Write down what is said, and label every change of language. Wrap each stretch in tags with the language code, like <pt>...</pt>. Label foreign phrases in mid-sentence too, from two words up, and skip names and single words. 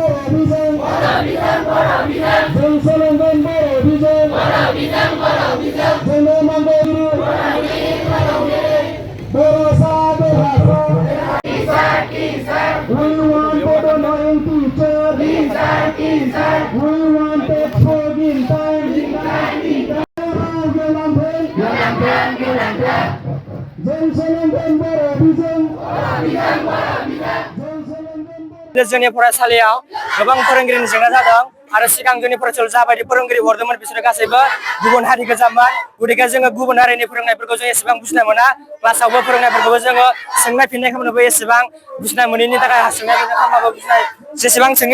<brx>जों सोलोंगोन बर' बिजों जोंनो नांगौ बर'सा बर'सा</brx> <en>We wanted a knowing teacher. We wanted forgiving time.</en> <brx>जों सोलोंगोन बर' बिजों जोंनि फरायसालियाव गोबां फोरोंगिरिनि जेंना जादों आरो सिगां जोंनि फरायसालियाव जाबायदि फोरोंगिरि हरदोंमोन बिसोरो गासैबो गुबुन हारि गोजामोन गथिखे जोङो गुबुन हारिनि फोरोंनायफोरखौ जों एसेबां बुजिनो मोना क्लासावबो फोरोंनायफोरखौबो जोङो सोंनाय फिननाय खालामनोबो एसेबां बुजिनो मोनैनि थाखाय सोंनाय फिननाय खालामबाबो बुजिनाय जेसेबां सोङो</brx>